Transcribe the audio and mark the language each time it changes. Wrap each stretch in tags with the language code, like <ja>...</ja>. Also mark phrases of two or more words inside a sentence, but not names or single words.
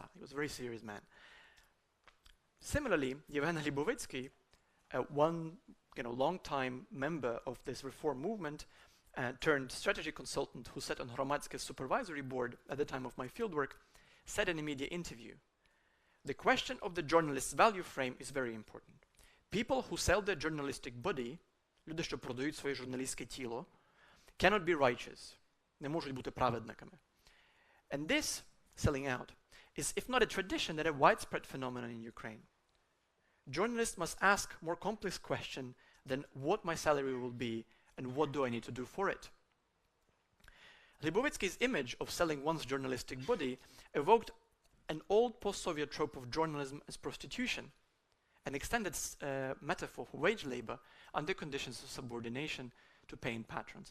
<en>He was a very serious man. Similarly, Yevhen Hlibovitsky, one long-time member of this reform movement, turned strategy consultant who sat on Hromadske's supervisory board at the time of my fieldwork, said in a media interview, "The question of the journalist's value frame is very important. People who sell their journalistic body,</en> <uk>люди, що продають своє журналістське тіло,</uk> <en>cannot be righteous,</en> <uk>не можуть бути праведниками."</uk> <en>And this, selling out, is if not a tradition, then a widespread phenomenon in Ukraine. Journalists must ask more complex questions than what my salary will be and what do I need to do for it. Hlibovitsky's image of selling one's journalistic body evoked an old post-Soviet trope of journalism as prostitution, an extended metaphor for wage labor under conditions of subordination to paying patrons.</en>